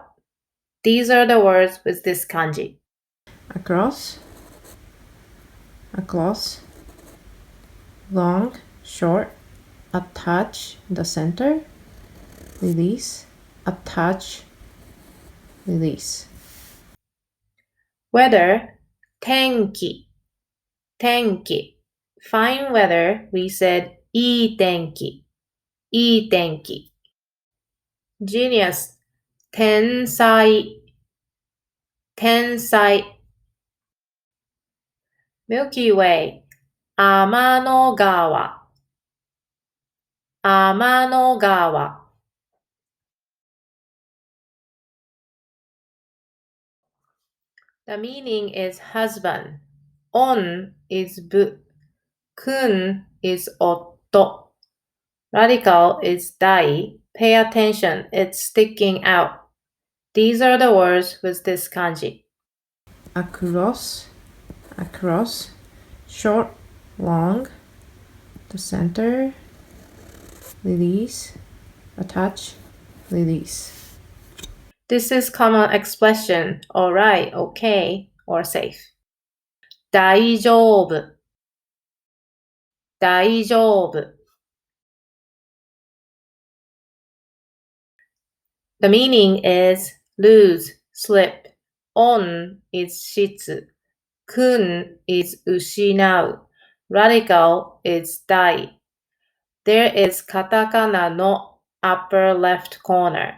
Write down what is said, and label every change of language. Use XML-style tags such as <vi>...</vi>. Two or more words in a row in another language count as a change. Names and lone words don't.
<en>These are the words with this kanji. Across, across, long, short, attach the center, release, attach, release. Weather,</en> <ja>天気, 天気.</ja> <en>Fine weather, we said</en> <ja>いい天気, いい天気.</ja> <en>Genius,</en> <ja>天才, 天才.</ja> <en>Milky Way,</en> <ja>天の川, 天の川.</ja> <en>The meaning is husband. On is bu. Kun is otto. Radical is dai. Pay attention, it's sticking out. These are the words with this kanji. Across, across, short, long, the center, release, attach, release. This is common expression, alright, okay, or safe.</en> <ja>大丈夫、大丈夫.</ja> <en>The meaning is lose, slip. On is 失. Kun is 失う. Radical is die. There is katakana no upper left corner.</en>